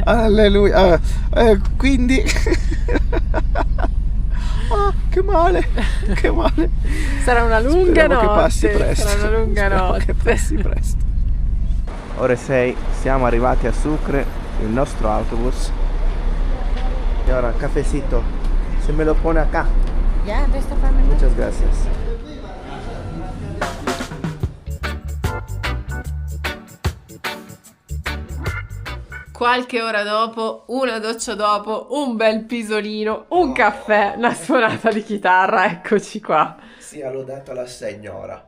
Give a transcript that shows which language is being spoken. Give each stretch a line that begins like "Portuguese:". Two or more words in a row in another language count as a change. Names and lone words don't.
Italian: Alleluia. Quindi oh, che male. Che male. Sarà una lunga Speriamo notte. Che passi presto. Sarà una lunga notte. Che passi presto. Ore 6, siamo arrivati a Sucre, il nostro autobus. E ora,
Spanish: cafecito. Se me lo pone acá. Ya, de esta forma. Muchas gracias.
Italian: Qualche ora dopo, una doccia dopo, un bel pisolino, un caffè, una suonata di chitarra, eccoci qua. Sia lodata la signora.